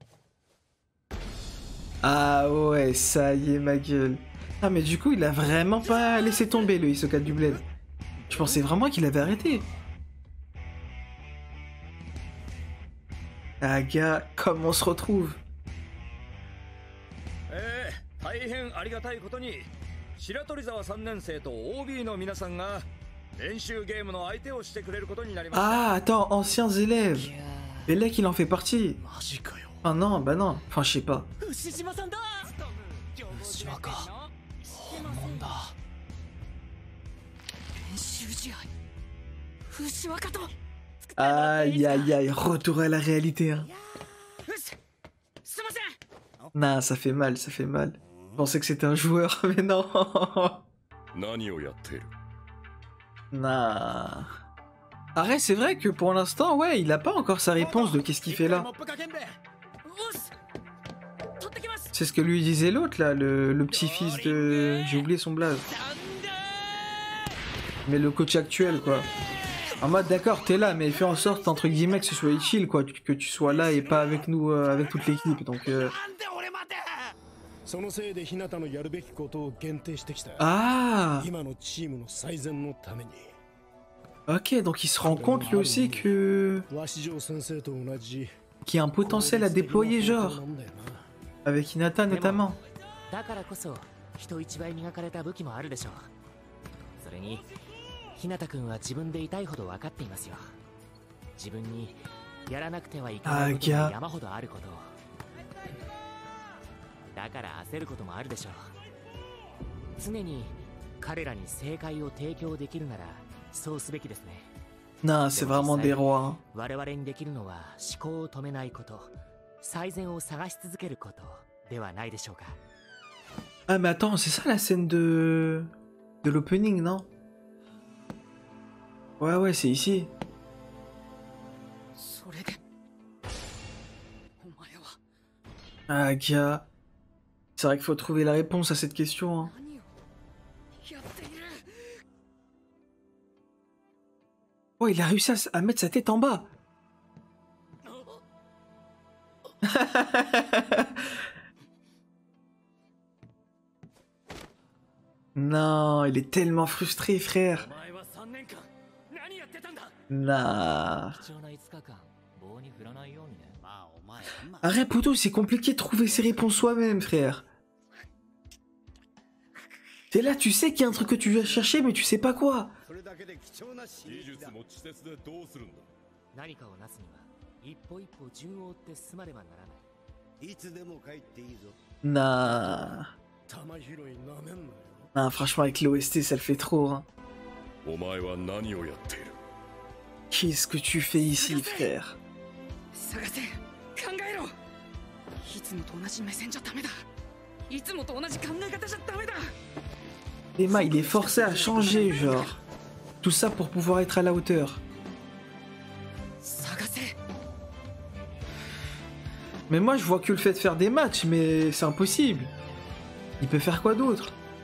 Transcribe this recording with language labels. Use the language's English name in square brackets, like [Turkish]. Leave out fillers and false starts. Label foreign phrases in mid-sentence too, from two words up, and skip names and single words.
[French] Ah ouais, ça y est, ma gueule. Ah mais du coup, il a vraiment pas laissé tomber, le Hisoka du Bled. Je pensais vraiment qu'il avait arrêté. Ah gars, comment on se retrouve? [Japanese] 大変ありがたいことに白鳥沢3年生と OB の皆さんが練習ゲームの相手をしてくれることになりました。 [French] Ah, attends, anciens élèves. Et là qu'il en fait partie. Ah non, bah non, enfin je sais pas. [Japanese] 牛島さんだ。牛島か。本物だ。練習試合牛若と [French] Aïe aïe aïe, retour à la réalité, hein. [Japanese] よしすいません [French] Nah, ça fait mal, ça fait mal. Je pensais que c'était un joueur, mais non. [Japanese] 何をやっている Nah. [French] Arrête, c'est vrai que pour l'instant, ouais, il a pas encore sa réponse de qu'est-ce qu'il fait là. [Japanese] よし取ってきます [French] C'est ce que lui disait l'autre là, le petit-fils de... J'ai oublié son blaze. Mais le coach actuel, quoi. En mode, d'accord, t'es là, mais fais en sorte, entre guillemets, que ce soit chill, quoi. Que tu sois là et pas avec nous, avec toute l'équipe. Donc, [Japanese] そのせいで日向のやるべきことを限定してきた。 Ah 今のチームの最善のために。 [French] Ok, donc il se rend compte lui aussi que... [Japanese] 鷲城先生と同じ。 [French] qu'il y a un potentiel à déployer, genre. Avec Hinata notamment. [Japanese] だからこそ人一倍磨かれた武器もあるでしょう。それに日向君は自分で痛いほど分かっていますよ。自分にやらなくてはいけないことが山ほどあることを。だから焦ることもあるでしょう。常に彼らに正解を提供できるならそうすべきですね。 [French] Non, c'est vraiment des rois, hein. [Japanese] 我々にできるのは思考を止めないこと、最善を探し続けることではないでしょうか。 [French] Ah mais attends, c'est ça la scène de l'opening, non? Ouais ouais, c'est ici. [Japanese] それでお前は [French] Ah gars. C'est vrai qu'il faut trouver la réponse à cette question, hein. [Japanese] 何をやっている [French] Oh, il a réussi à mettre sa tête en bas. Non, il est tellement frustré, frère. [Japanese] お前は3年間何やってたんだ。 Nah. 貴重な5日間棒に振らないようにね。まあお前今 [French] Arrête, poto, c'est compliqué de trouver ses réponses soi-même, frère. T'es là, tu sais qu'il y a un truc que tu dois chercher, mais tu sais pas quoi. [Japanese] それだけで貴重なシリーズだ。も稚拙でどうするんだ。何かをなすには一歩一歩順を追って進まねばならない。いつでも帰っていいぞ。 Nah. 玉拾いなめんなよ。 [French] Non, franchement, avec l'OST, ça le fait trop, hein. [Japanese] お前は何をやっている。 [French] Qu'est-ce que tu fais ici, frère? [Japanese] 探せ考えろいつもと同じ目線じゃダメだいつもと同じ考え方じゃダメだ [French] Emma, il est forcé à changer, genre. Tout ça pour pouvoir être à la hauteur. [Japanese] 探せ [French] Mais moi, je vois que le fait de faire des matchs, mais c'est impossible. Il peut faire quoi d'autre?